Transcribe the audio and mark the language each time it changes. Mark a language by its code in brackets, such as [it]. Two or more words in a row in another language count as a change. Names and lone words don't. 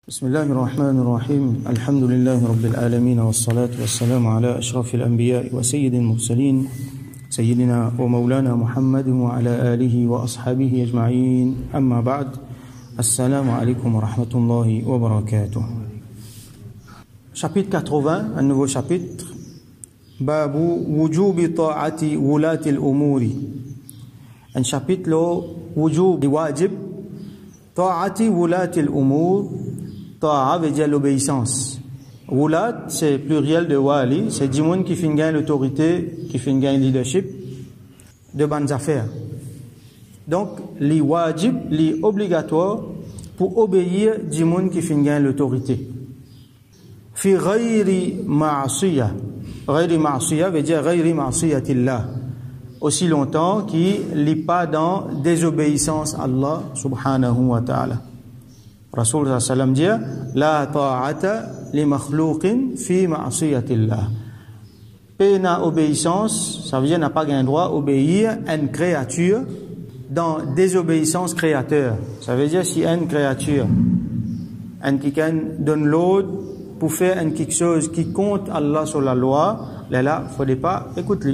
[ar] بسم الله الرحمن الرحيم الحمد لله رب العالمين والصلاة والسلام على أشرف الأنبياء وسيد المرسلين سيدنا ومولانا محمد وعلى آله وأصحابه أجمعين أما بعد السلام عليكم ورحمة الله وبركاته. [fr] Chapitre 80, un nouveau chapitre. [ar] باب وجوب طاعة ولاة الأمور. [fr] Un chapitre le [ar] وجوب واجب طاعة ولاة الأمور. [fr] Ta'a veut dire l'obéissance. Wulat, c'est pluriel de wali, c'est du monde qui fait gagner l'autorité, qui fait gagner le leadership de bonnes affaires. Donc, [ar] ل واجب, [fr] li obligatoire pour obéir du monde qui fait gagner l'autorité. [ar] في غير معصية. غير معصية [fr] veut dire [ar] غير معصية الله. [fr] Aussi longtemps qu'il n'est pas dans désobéissance à Allah [ar] سبحانه وتعالى. رسول صلى الله عليه وسلم dit لا طاعة لمخلوق في معصية الله. [fr] Pena obéissance, ça veut dire n'a pas un droit obéir à une créature dans désobéissance créateur. Ça veut dire si une créature un qui donne l'ordre pour faire quelque chose qui compte Allah sur la loi, là faut pas écouter.